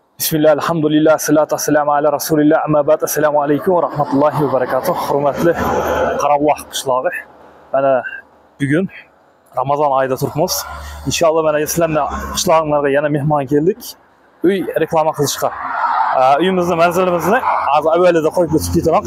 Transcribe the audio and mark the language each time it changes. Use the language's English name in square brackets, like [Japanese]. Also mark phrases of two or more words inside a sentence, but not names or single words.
[Arabic] بسم الله، الحمد لله، الصلاة والسلام على رسول الله، أما بعد، السلام عليكم ورحمة الله وبركاته. [Uzbek] Hurmatli Qarabağ qishlog'i. Mana bugun Ramazon oyida turibmiz. Inshaalloh mana sizlarning qishlog'ingizga yana mehmon keldik. Uy reklama qilishga. Uyimizni manzilimizni hozir avvalida qo'yib o'tib ketaman.